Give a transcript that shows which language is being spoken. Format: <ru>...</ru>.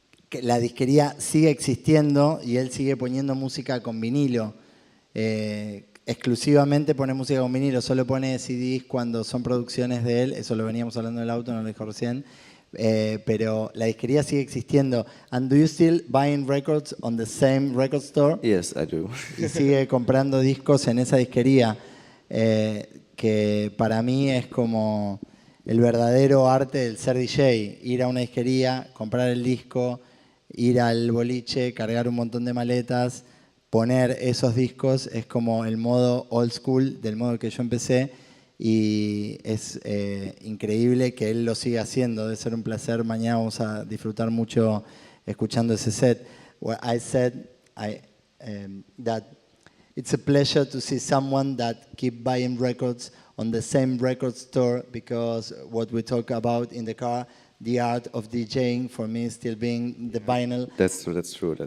<es>Que la disquería sigue existiendo y él sigue poniendo música con vinilo. Exclusivamente pone música con vinilo, solo pone CDs cuando son producciones de él. Eso lo veníamos hablando en el auto, no lo dijo recién. Pero la disquería sigue existiendo.</es> <en>And do you still buying records on the same record store? Yes, I do.</en> <es>Y sigue comprando discos en esa disquería, que para mí es como el verdadero arte del ser DJ. Ir a una disquería, comprar el disco, ir al boliche, cargar un montón de maletas, poner esos discos, es como el modo old school, del modo que yo empecé, y es increíble que él lo siga haciendo. Debe ser un placer. Mañana vamos a disfrutar mucho escuchando ese set.</es> <en>Well, I said that it's a pleasure to see someone that keep buying records on the same record store, because what we talk about in the car, the art of DJing for me is still being the vinyl. That's true.</en>